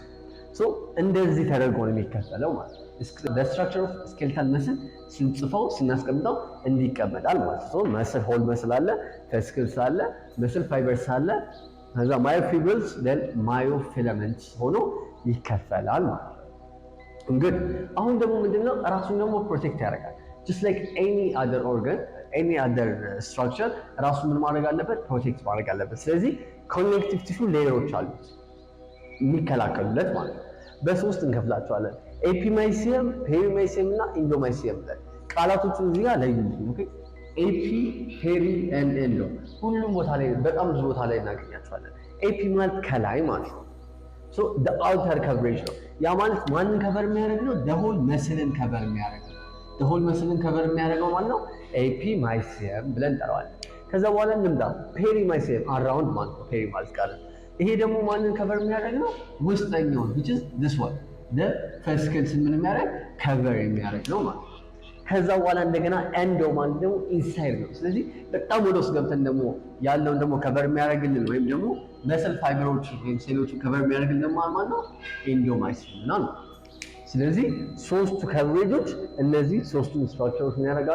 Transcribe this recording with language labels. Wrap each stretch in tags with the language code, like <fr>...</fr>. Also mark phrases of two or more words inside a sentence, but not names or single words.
<am>ሶ እንደዚህ ተደርጎ ነው የሚከፈለው ማለት ነው።</am> <en>structure of skeletal muscle</en> <am>ስንጽፈው ስናስቀምጠው እንዲቀመጣል ማለት ነው።</am> <en>muscle whole muscle</en> <am>አለ፣ ፌስክልስ አለ፣</am> <en>muscle fibers</en> <am>አለ፣ ከዛ</am> <en>myofibrils then myofilaments</en> <am>ሆኖ ይከፈላል ማለት ነው። እንግዲህ አሁን ደግሞ ምንድነው ራሱን ደግሞ ፕሮቴክት ያደርጋል።</am> <en>just like any other organ, any other structure</en> <am>ራሱ ምን ማድረግ አለበት? ፕሮቴክት ማድረግ አለበት። ስለዚህ</am> <en>connective tissue layers</en> <am>አሉት የሚከላከሉለት ማለት ነው። በሶስት እንከፍላቸዋለን። ኤፒማይሲየም፣ ፔሪማይሲየም እና ኢንዶማይሲየም ብለን ቃላቶቹን እዚህ ጋር ለዩልኝ። ኦኬ፣</am> <en>epi, peri and endo</en> <am>ሁሉም ቦታ ላይ በጣም ብዙ ቦታ ላይ እናገኛቸዋለን። ኤፒ ማለት ከላይ ማለት ነው። ሶ</am> <en>the outer coverage</en> <am>ነው። ያ ማለት ማንን ከቨር የሚያደርግ ነው?</am> <en>the whole</en> <am>መስልን ከቨር የሚያደርግ ነው።</am> <en>the whole</en> <am>መስልን ከቨር የሚያደርገው ማለት ነው ኤፒማይሲየም ብለን እንጠራዋለን። ከዛ በኋላ እንምጣ ፔሪማይሲየም አራውንድ ማለት ነው። ፔሪ ማለት ቃል ይሄ ደግሞ ማንን ከቨር የሚያደርግ ነው? ውስጠኛውን</am> <en>which is this one the fascicles</en> <am>ምን የሚያደርግ ከቨር የሚያደርግ ነው ማለት ነው። ከዛ በኋላ እንደገና ኤንዶ ማለት ደግሞ ኢንሳይድ ነው። ስለዚህ በጣም ወደ ውስጥ ገብተን ደግሞ ያለውን ደግሞ ከቨር የሚያደርግልን ወይም ደግሞ መስል ፋይበሮች ወይም ሴሎችን ከቨር የሚያደርግልን ደግሞ ማለት ነው ኢንዶማይሲየም ነው። ስለዚህ ሶስቱ ከቨሬጆች እነዚህ ሶስቱን ስትራክቸሮች ምን ያደርጋሉ?</am>